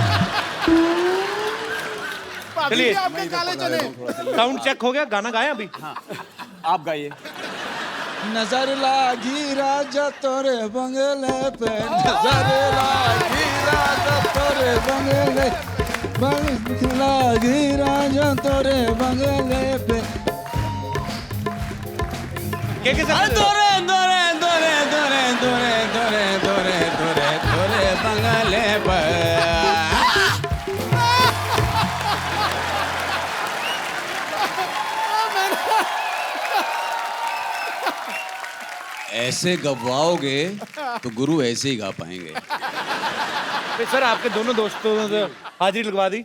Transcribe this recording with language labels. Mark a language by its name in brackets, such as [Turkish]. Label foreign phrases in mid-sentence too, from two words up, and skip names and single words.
[Hindi] चलिए, आपके काले चने। [English] sound check [Hindi] हो गया, गाना गाया अभी? आप गाइए। नजर लागी राजा तोरे बंगले पे, नजर लागी राजा तोरे बंगले, लागी राजा तोरे बंगले पे। के सर? तोरे तोरे तोरे तोरे तोरे तोरे तोरे तोरे तोरे बंगले पे। ऐसे गवाओगे तो गुरु ऐसे ही गा पाएंगे। फिर सर आपके दोनों दोस्तों ने हाजिरी लगवा दी।